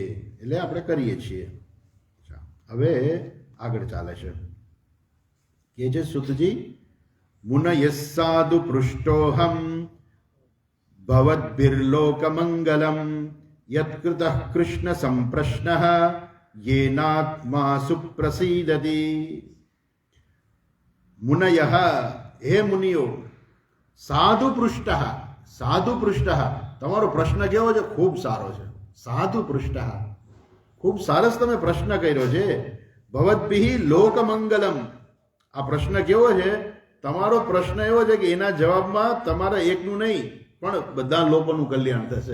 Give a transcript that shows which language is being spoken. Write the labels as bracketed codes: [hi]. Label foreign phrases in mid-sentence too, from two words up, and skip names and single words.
[gu] એટલે આપણે કરીએ છીએ. હવે આગળ ચાલે છે કે છે સુતજી, [sa] મુનયઃ સાધુ પૃષ્ટોહમ ભવદ્ભિર્લોકમંગલમ યત્કૃતઃ કૃષ્ણ સંપ્રશ્નઃ येनात्मा सुप्रसीदति. मुनयः, हे मुनियो, साधु पृष्ठ, साधु पृष्ठ, [gu] તમારો પ્રશ્ન કેવો છે? ખૂબ સારો છે. [sa] સાધુ પૃષ્ઠ, [gu] ખૂબ સરસ તમે પ્રશ્ન કર્યો છે. [sa] ભવદ્ભિઃ લોકમંગલમ, [gu] આ પ્રશ્ન કેવો છે? તમારો પ્રશ્ન એવો છે કે એના જવાબમાં તમારા એકનું નહીં પણ બધા લોકોનું કલ્યાણ થશે.